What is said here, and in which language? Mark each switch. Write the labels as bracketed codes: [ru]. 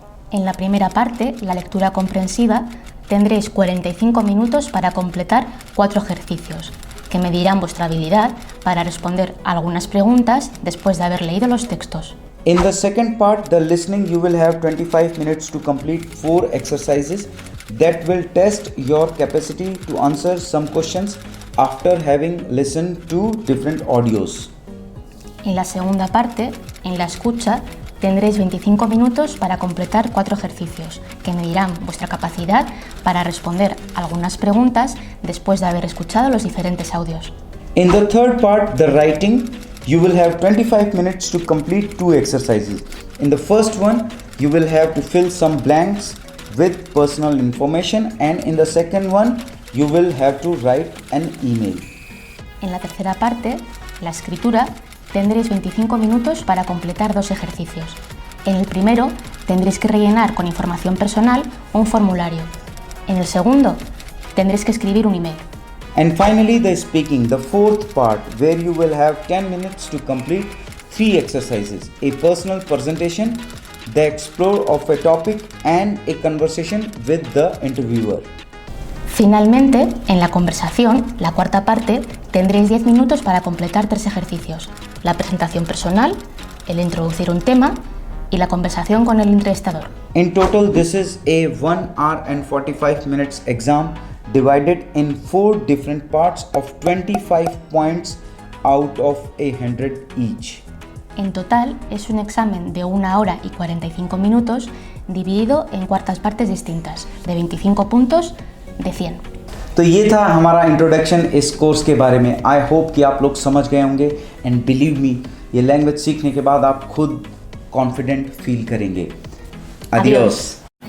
[es] En la primera parte, la lectura comprensiva, tendréis 45 minutos para completar 4 ejercicios, que medirán vuestra habilidad para responder algunas preguntas después de haber leído los textos. [en] In the second part, the listening, you will have 25 minutes to complete 4 exercises that will test your capacity to answer some questions after having listened to different audios. [es] En la segunda parte, en la escucha, tendréis 25 minutos para completar 4 ejercicios, que medirán vuestra capacidad para responder algunas preguntas después de haber escuchado los diferentes audios. [en] In the third part, the writing, you will have 25 minutes to complete 2 exercises. In the first one, you will have to fill some blanks with personal information, and in the second one, you will have to write an email. [es] En la tercera parte, la escritura, tendréis 25 minutos para completar 2 ejercicios. En el primero, tendréis que rellenar con información personal un formulario. En el segundo, tendréis que escribir un email. [en] And finally, the speaking, the fourth part, where you will have 10 minutes to complete 3 exercises: a personal presentation, the explore of a topic, and a conversation with the interviewer. [es] Finalmente, en la conversación, la cuarta parte, tendréis 10 minutos para completar 3 ejercicios: la presentación personal, el introducir un tema y la conversación con el entrevistador. [en] In total, this is a 1 hour and 45 minutes exam divided in 4 different parts of 25 points out of 100 each. [es] En total, es un examen de 1 hora y 45 minutos dividido en cuartas partes distintas, de 25 puntos de 100. [hi] तो ये था हमारा introduction इस course के बारे में। [en] I hope [hi] कि आप लोग समझ गए होंगे, [en] and believe me, [hi] ये लैंग्वेज सीखने के बाद आप खुद कॉन्फिडेंट फील करेंगे। [es] Adiós.